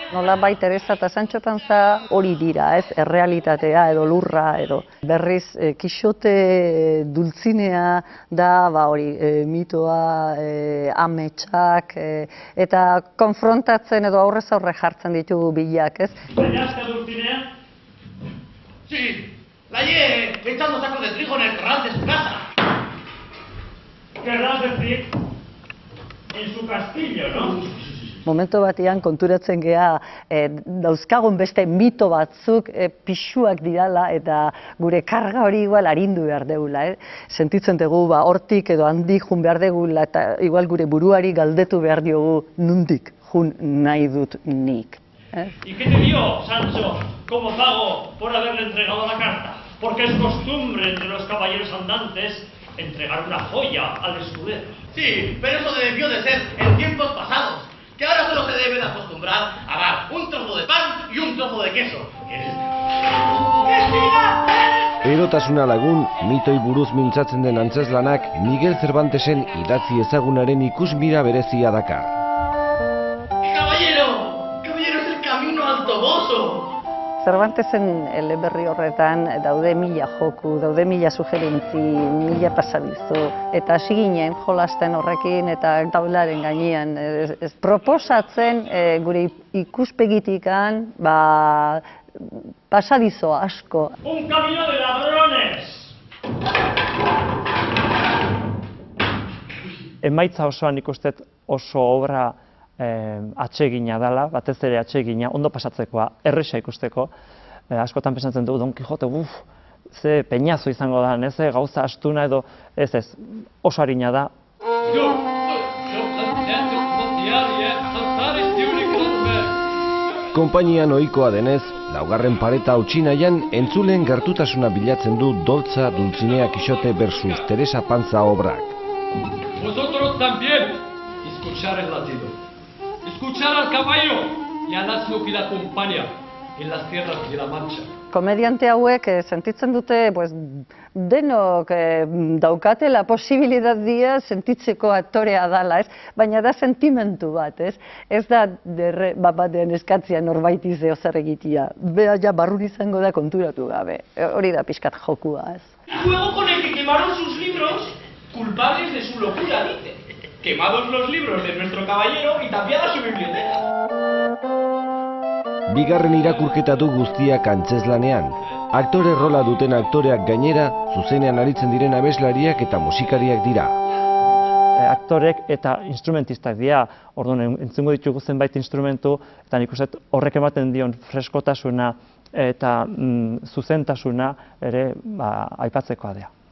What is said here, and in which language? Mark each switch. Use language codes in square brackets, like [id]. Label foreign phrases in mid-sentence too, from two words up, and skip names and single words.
[eu] Nolabait Teresa eta Sancho Panza hori dira, ez? Errealitatea edo lurra edo. Berriz Quixote Dulcinea da hori mitoa, ametsak eta konfrontatzen edo aurrez aurre jartzen ditugu bilak, ez? [es] ¿Fallaste, Dulcinea? Sí, la hallé echando sacos de trigo en el corral de su casa. Querrás decir, en su castillo, ¿no? [eu] Momentu batean konturatzen gea dauzkagun beste mito batzuk pixuak dirala eta gure karga hori igual arindu behar degula. Sentitzen dugu hortik edo handik jun behar degula eta igual gure buruari galdetu behar diogu nundik jun nahi dut nik. [es] ¿Y qué te dio, Sancho, como pago por haberle entregado la carta? Porque es costumbre entre los caballeros andantes entregar una joya al escudero. Sí, pero eso debió de ser en tiempos pasados, que ahora solo se debe de acostumbrar a dar un trozo de pan y un trozo de queso. [eu] Erotasuna lagun, mitoi buruz mintzatzen den antzeslanak Miguel Cervantesen idatzi ezagunaren ikusmira berezia dakar. [es] Caballero, es el camino al Toboso. [eu] Cervantesen eleberri horretan daude mila joku, daude mila sugerentzi, mila pasadizo, eta hasi ginen jolasten horrekin eta taularen gainean proposatzen gure ikuspegitikan pasadizo asko. [es] ¡Un camino de ladrones! [eu] Emaitza osoan ikusten oso obra atsegina dela, batez ere atsegina, ondo pasatzekoa, erresa ikusteko. Askotan pensatzen dugu, Don Kijote, ze peñazo izango da, ze gauza astuna edo, ez, oso harina da. Konpainian ohikoa denez, laugarren pareta hautsinaian entzulen gertutasuna bilatzen du Doltza, Dulcinea Quixote versus Teresa Panza obrak. [es] Vosotros también, escuchar el latido. Escuchar al caballo y al asno que la acompaña en las tierras de la Mancha. [eu] Komediante hauek sentitzen dute denok daukatela posibilitatea sentitzeko aktorea dala, ez? Baina da sentimentu bat, ez? Ez da bat batean eskatzia norbaiti zeo zer egitea. Bea ja barrun izango da konturatu gabe. Hori da pixkat jokua, ez? [es] Juego con el que quemaron sus libros, culpables de su locura, dice. Quemados los libros de nuestro caballero y tapiada su biblioteca. [eu] Bigarren irakurketa du guztiak antzeslanean. Aktore rola duten aktoreak gainera, zuzenean aritzen diren abeslariak eta musikariak dira. Aktorek eta instrumentistak dira, orduan entzungo ditugu zenbait instrumentu, eta nik uste horrek ematen dion freskotasuna eta zuzentasuna ere aipatzekoa dira.